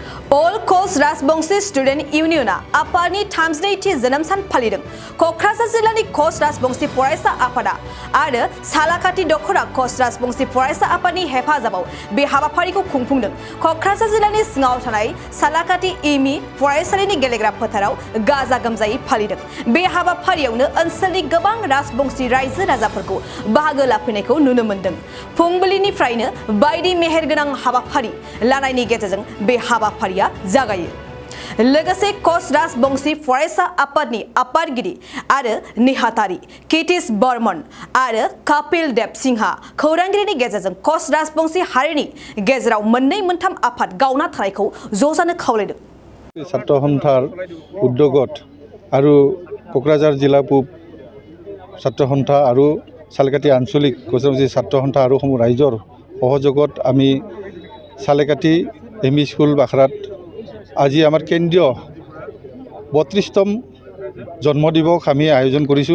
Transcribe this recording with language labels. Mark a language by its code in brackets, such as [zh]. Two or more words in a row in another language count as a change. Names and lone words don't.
[brx] All Coast Rasbongsi Student Union Apani Thamsneithi Janam San Phalidों Kokrazhar जिल्लानि Coast Rasbongsi फरायसा आफादा आरो सालाकाटि दखरा Coast Rasbongsi फरायसा आफादनि हेफाजाबाव बे हाबाफारिखौ खुंफुंदों कक्राझार जिल्लानि सिङाव थानाय सालाकाटि एमइ फरायसालिनि गेलेग्रा फोथाराव गाजा गोमजायै फालिदों बे हाबाफारियावनो ओनसोलनि गोबां राजबंसि रायजो राजाफोरखौ बाहागो लाफैनायखौ नुनो मोनदों फुंबिलिनिफ्रायनो बायदि मेहेरगोनां हाबाफारि लानायनि गेजेरजों बे हाबाफारिया जागायो लोगोसे कस राजबंसि फरायसा आफादनि आफादगिरि आरो नेहाथारि केटिस बर्मन आरो कपिल देव सिंहा खौरांगिरिनि गेजेरजों कस राजबंसि हारिनि गेजेराव मोननै मोनथाम आफाद गावना थानायखौ ज' जानो खावलायदों [as] ছাত্ৰ সন্থাৰ উদ্যোগত আৰু কোকৰাঝাৰ জিলা পূব ছাত্ৰ সন্থা আৰু সালেকাটি আঞ্চলিক কোচৰাজী ছাত্ৰ সন্থা আৰু সমূহ ৰাইজৰ সহযোগত আমি সালেকাটি এমই স্কুল বাখৰাত আজি আমাৰ কেন্দ্ৰীয় ৩২তম জন্মদিবস আমি আয়োজন কৰিছোঁ